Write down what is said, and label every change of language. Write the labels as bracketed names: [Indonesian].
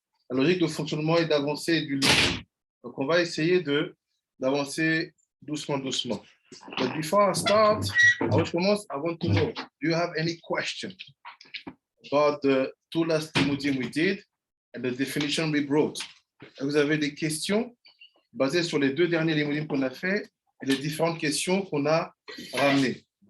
[French] La logique de fonctionnement et d'avancer du livre. Donc, on va essayer d'avancer doucement. [English] But before I start, I want to know, do you have any question about the two last modules we did and the definition we brought? [French] Vous avez des questions basées sur les deux derniers modules qu'on a fait et les différentes questions qu'on a ramenées.